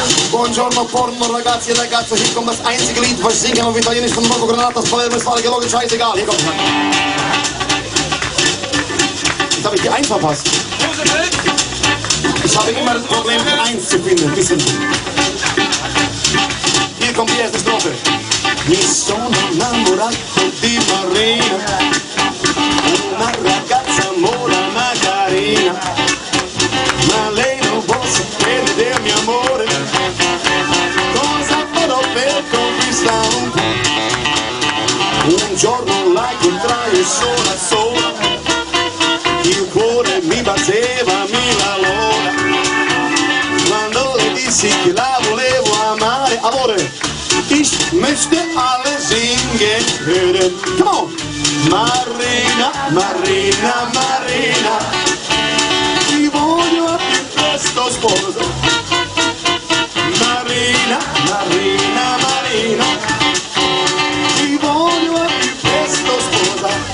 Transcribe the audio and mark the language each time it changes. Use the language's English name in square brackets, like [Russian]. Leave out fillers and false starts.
[Italian] Buongiorno porno ragazzi e ragazze, [German] hier kommt das einzige Lied, was ich singen kann auf Italienisch von Marco Granatas, Palermo, ist gelogen, scheißegal, hier kommt. Jetzt habe ich die 1 verpasst. Ich habe immer das Problem, die 1 zu finden, wissen Sie. Hier kommt die erste Strophe. [Italian] Mi sono innamorato di Marina, una ragazza molana carina, ma lei non può sapere del mio amore. Cosa farò per conquistarla? Un giorno la incontrai sola sola, il cuore mi batteva 1000 l'ora, quando le dissi che la volevo amare. [German] Amore, ich möchte alle singen hören. [English] Come on! [Italian] Marina, Marina, Marina, ti voglio a più presto sposa. Marina, Marina, Marina, ti voglio a più presto sposa.